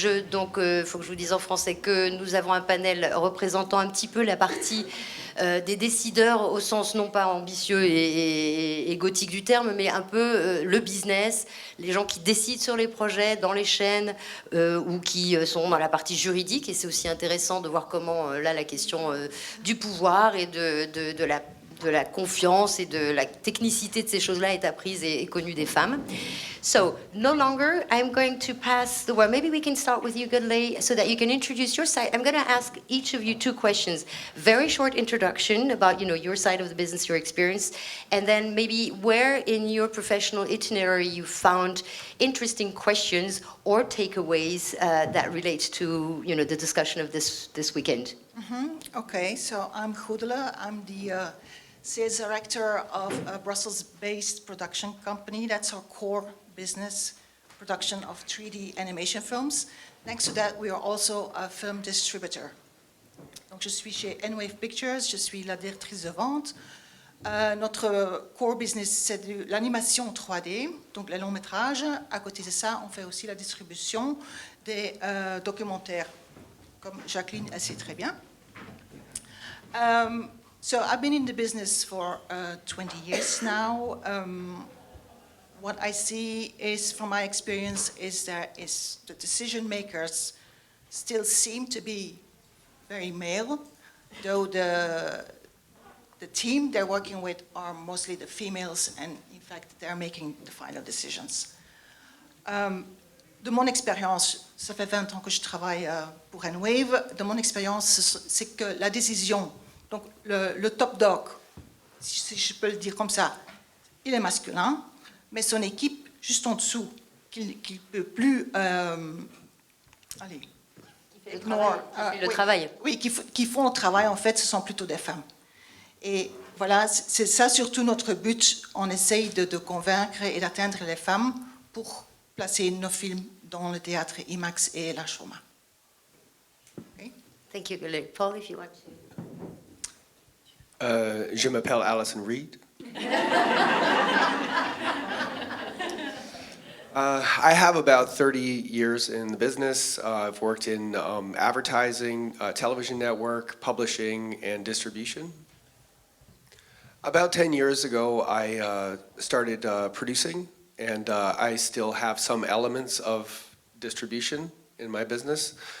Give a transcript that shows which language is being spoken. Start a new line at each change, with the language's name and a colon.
French: Donc, faut que je vous dise en français que nous avons un panel représentant un petit peu la partie des décideurs au sens non pas ambitieux et gothique du terme, mais un peu le business, les gens qui décident sur les projets dans les chaînes ou qui sont dans la partie juridique. Et c'est aussi intéressant de voir comment là la question du pouvoir et de la confiance et de la technicité de ces choses-là est apprise et connue des femmes.
English: So, no longer, I'm going to pass the word. Maybe we can start with you, Goedele, so that you can introduce your side. I'm going to ask each of you 2 questions. Very short introduction about, your side of the business, your experience, and then maybe where in your professional itinerary you found interesting questions or takeaways that relate to, the discussion of this weekend. Mm-hmm. Okay, so I'm Goedele. I'm the sales director of a Brussels-based production company. That's our core business, production of 3D animation films. Next to that, we are also a film distributor.
French: Donc, je suis chez N-Wave Pictures, je suis la directrice de vente. Notre core business, c'est de l'animation 3D, donc les longs métrages. À côté de ça, on fait aussi la distribution des documentaires, comme Jacqueline, elle sait très bien.
English: So I've been in the business for 20 years now. What I see is, from my experience, is the decision makers still seem to be very male, though the team they're working with are mostly the females, and in fact they're making the final decisions.
French: De mon expérience, ça fait 20 ans que je travaille pour N-Wave, de mon expérience, c'est que la décision, donc le top dog, si je peux le dire comme ça, il est masculin, mais son équipe juste en dessous, qui ne peut plus... allez, qui fait le travail. Oui, qui font le travail, en fait, ce sont plutôt des femmes. Et voilà, c'est ça surtout notre but. On essaye de convaincre et d'atteindre les femmes pour placer nos films dans le théâtre IMAX et la Choma.
English: Okay. Thank you, Gillis. Paul, if you want to.
French: Je m'appelle Alison Reed.
English: I have about 30 years in the business. I've worked in advertising, television network, publishing, and distribution. About 10 years ago, I started producing, and I still have some elements of distribution in my business.